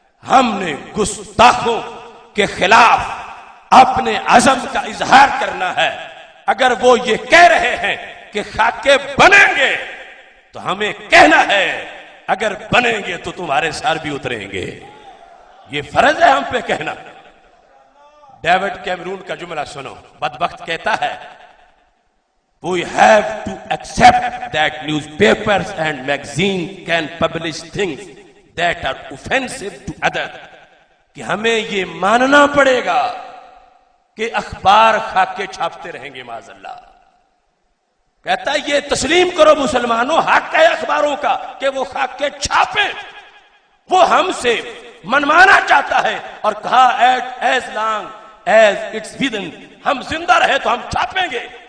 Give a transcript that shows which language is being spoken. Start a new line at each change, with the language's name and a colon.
Urdu: ہم نے گستاخوں کے خلاف اپنے عزم کا اظہار کرنا ہے. اگر وہ یہ کہہ رہے ہیں کہ خاکے بنیں گے تو ہمیں کہنا ہے اگر بنیں گے تو تمہارے سر بھی اتریں گے. یہ فرض ہے ہم پہ کہنا. ڈیوڈ کیمرون کا جملہ سنو. بدبخت کہتا ہے
English: We have to accept that newspapers and magazines can publish things that are offensive to others.
Urdu: کہ ہمیں یہ ماننا پڑے گا کہ اخبار خاکے چھاپتے رہیں گے معاذ اللہ. کہتا ہے یہ تسلیم کرو مسلمانوں، حق ہے اخباروں کا کہ وہ خاکے چھاپیں. وہ ہم سے منوانا چاہتا ہے اور کہا
English: as long as it's within،
Urdu: ہم زندہ رہے تو ہم چھاپیں گے.